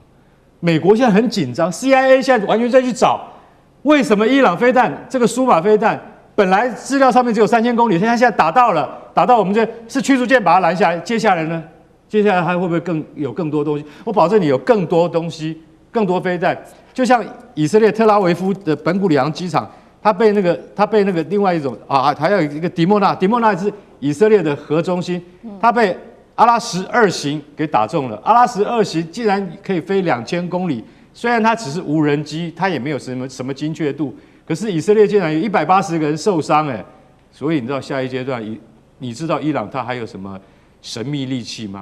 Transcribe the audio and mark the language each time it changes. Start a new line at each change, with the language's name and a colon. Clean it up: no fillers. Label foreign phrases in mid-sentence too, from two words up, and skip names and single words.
Chinese: 美國現在很緊張 ，CIA 現在完全在去找，為什麼伊朗飛彈這個蘇馬飛彈本來資料上面只有3000公里，現在打到了，打到我們這是驅逐艦把它攔下來，接下來呢？接下來還會不會有更多東西？我保證你有更多東西，更多飛彈。就像以色列特拉維夫的本古里昂機場，它被那個另外一種還有一個迪莫納是以色列的核中心，它被阿拉什2型給打中了。阿拉什2型竟然可以飛2000公里，雖然它只是無人機，它也沒有什麼精確度，可是以色列竟然有180個人受傷所以你知道下一階段，你知道伊朗它還有什麼神秘利器嗎？